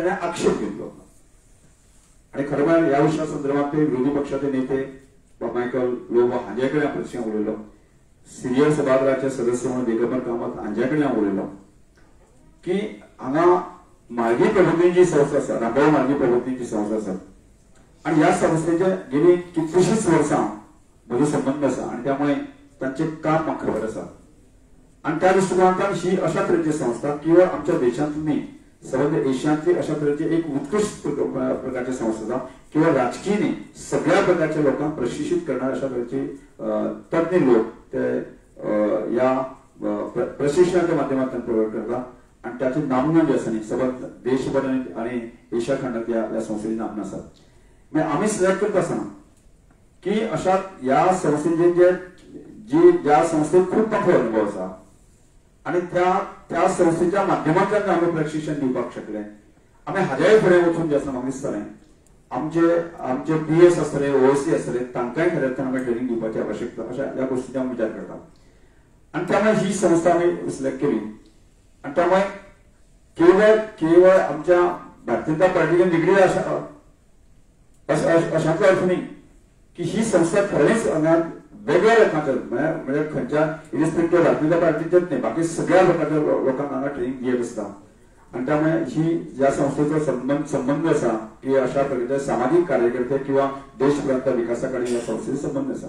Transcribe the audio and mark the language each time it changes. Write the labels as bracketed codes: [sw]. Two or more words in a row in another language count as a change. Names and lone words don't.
[kok] जाणांनी आक्षेप घेतलो आणि खरें म्हळ्यार ह्या विशया संदर्भात ते विरोधी पक्षाचे नेते मायकल लोबो हांचे कडेन हांव प्रश्न उलयलो, सिनियर सभागृहाचे सदस्य म्हणून दिगंबर कामत हांचे कडेन हांव उलयलो की हांगा मार्गी प्रबोधिनीची संस्था आसा, रामभाऊ मार्गी प्रबोधिनीची संस्था आसा आणि ह्या संस्थेचे गेली कितलीशींच वर्सां म्हजो संबंध आसा आणि त्यामुळे तांचें काम म्हाका खबर आसा. [mr] आणि त्या दृष्टिकोनांतल्यान ही अशा तरेची संस्था केवळ आमच्या देशांत न्ही सबंध एशियातली अशा तऱ्हेची एक उत्कृष्ट प्रकारची संस्था आसा किंवा राजकीयनी सगळ्या प्रकारच्या लोकांना प्रशिक्षित करणारे अशा तऱ्हेचे तज्ञ लोक ते या प्रशिक्षणाच्या माध्यमातून प्रोवाइड करतात आणि त्याचे नामना जे आसा न्ही सबंध देशभर आणि एशिया खंडात या संस्थेची नामना आसात. [kok] म्हणजे आम्ही सिलेक्ट करता आसतना की अशा या संस्थेचे ज्या संस्थेत खूप मोठो अनुभव आसा आणि त्या संस्थेच्या माध्यमांतल्यान आम्ही प्रशिक्षण दिवपाक शकले. आम्ही हाज्याय फुडें वचून जे आसा म्हाका दिसतालें आमचे PS आसतले OSC आसतले तांकांय खऱ्या अर्थान आमी ट्रेनिंग दिवपाची आवश्यकता अशा ह्या गोष्टींचा आमी विचार करता आणि त्यामुळे ही संस्था आम्ही सिलेक्ट केली आणि त्यामुळे केवळ आमच्या भारतीय जनता पार्टीचे निगडीत अशांचो अर्थ नाही की ही संस्था खरेंच हांगा वेगळ्या लोकांच्या म्हणजे खंयच्या इरिस्पेक्टिव्ह भारतीय जनता पार्टीचेच नाही बाकी सगळ्या प्रकारच्या लोकांना हांगा ट्रेनिंग दियत आसता आणि त्यामुळे ही ज्या संस्थेचो संबंध आसा की अशा प्रकारचे सामाजिक कार्यकर्ते किंवा देशभरांतल्या विकासाकडे या संस्थेचो संबंध आसा.